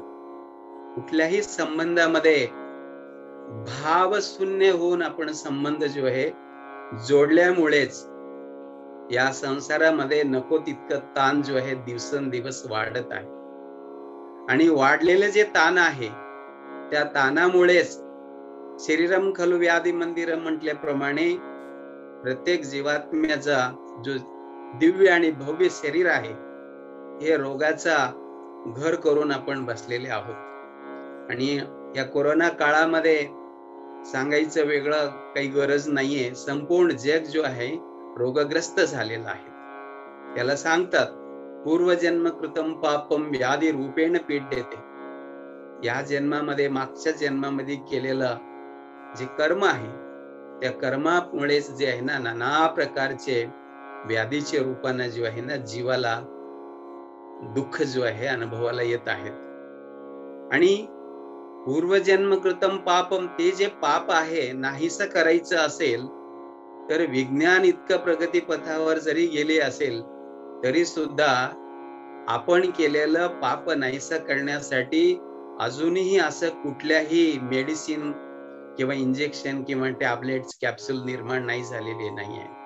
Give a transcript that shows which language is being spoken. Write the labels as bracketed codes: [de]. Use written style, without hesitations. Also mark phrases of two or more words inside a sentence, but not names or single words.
[mr] कुठल्याही संबंधामध्ये भावशून्य होऊन आपण संबंध जो आहे जोडल्यामुळेच या संसारामध्ये नको तितकं ताण जो आहे दिवसेंदिवस वाढत आहे आणि वाढलेले जे ताण आहे त्या ताणामुळेच [sa] शरीरम खलु व्याधी मंदिरम [mr] म्हटल्याप्रमाणे प्रत्येक जीवात्म्याचा जो दिव्य आणि भव्य शरीर आहे हे रोगाचा घर करून आपण बसलेले आहोत। आणि या कोरोना काळामध्ये सांगायचं वेगळं काही गरज नाहीये, संपूर्ण जग जो आहे रोगग्रस्त झालेला आहे। त्याला सांगतात [sa] पूर्वजन्म कृतम पापम व्याधी रूपेण पीड्यते। [mr] या जन्मामध्ये मागच्या जन्मामध्ये केलेलं जे कर्म आहे त्या कर्मामुळेच जे आहे ना नाना प्रकारचे व्याधीच्या रूपाने जो आहे ना जीवाला दुःख जो आहे अनुभवाला येत आहेत। आणि [sa] पूर्वजन्म कृतम पापम [mr] ते जे पाप आहे नाहीसं करायचं असेल तर विज्ञान इतकं प्रगती पथावर जरी गेले असेल तरी सुद्धा आपण केलेलं पाप नाहीसं करण्यासाठी अजूनही असं कुठल्याही मेडिसिन किंवा इंजेक्शन किंवा टॅबलेट्स कॅप्सूल निर्माण नाही झालेले नाहीये।